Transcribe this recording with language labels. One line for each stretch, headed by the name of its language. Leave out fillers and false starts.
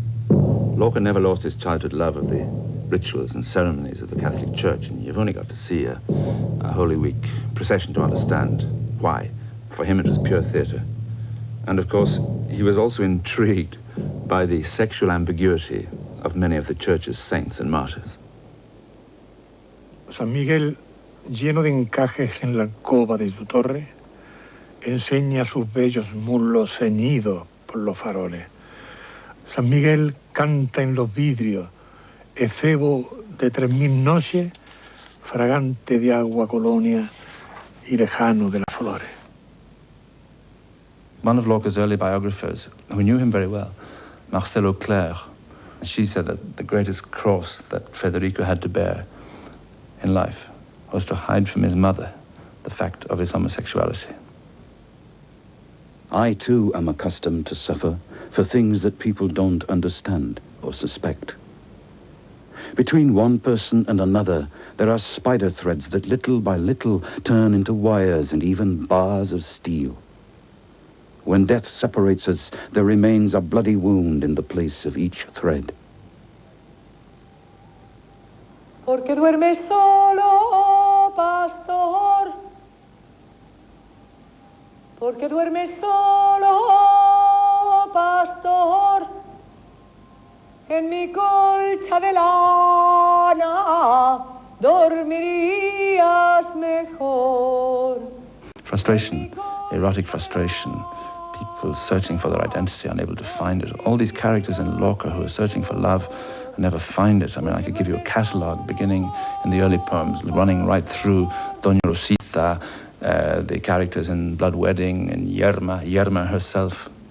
English: Lorca never lost his childhood love of the rituals and ceremonies of the Catholic Church, and you've only got to see a Holy Week procession to understand why. For him it was pure theatre. And of course, he was also intrigued by the sexual ambiguity of many of the Church's saints and martyrs.
Spanish: San Miguel, lleno de encajes en la alcoba de tu torre, enseña sus bellos muslos ceñidos por los faroles. San Miguel canta en los vidrios, efebo de 3000 noches, fragante de agua colonia y lejano de las flores.
English: One of Lorca's early biographers, who knew him very well, Marcelo Clare, she said that the greatest cross that Federico had to bear in life was to hide from his mother the fact of his homosexuality. I too am accustomed to suffer for things that people don't understand or suspect. Between one person and another, there are spider threads that little by little turn into wires and even bars of steel. When death separates us, there remains a bloody wound in the place of each thread.
Spanish: Porque duermes solo, pastor. Porque duermes solo, pastor. En mi colcha de lana dormirías mejor.
English: Frustration, erotic frustration, people searching for their identity, unable to find it. All these characters in Lorca who are searching for love and never find it. I mean, I could give you a catalogue beginning in the early poems, running right through Doña Rosita, the characters in Blood Wedding, and Yerma herself.